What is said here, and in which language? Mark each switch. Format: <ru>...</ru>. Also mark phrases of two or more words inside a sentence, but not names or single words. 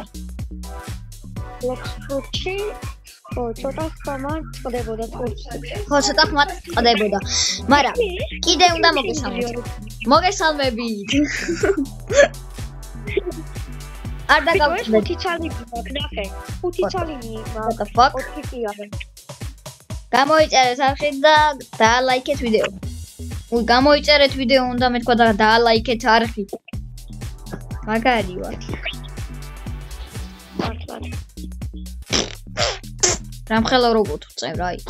<ka>Block fruit-ში ხო, ცოტა ხმა წყდებოდა თურქეთში. ხო, ცოტა ხმა წყდებოდა. მაგრამ კიდე უნდა მოგესალმოთ. მოგესალმებით. არ დაგავიწყდეთ. 5 წელი მაქვს, ნახე. 5 წელი</ka> <en>What the fuck?</en> <ka>4 კი არის. გამოიწერეთ არხით და დაალაიქეთ ვიდეო. უი, გამოიწერეთ ვიდეო, უნდა მეთქვა და დაალაიქეთ არხით. მაგარი ვარ. მართლა. რამხელა რობოტ წევ რა იყო.</ka>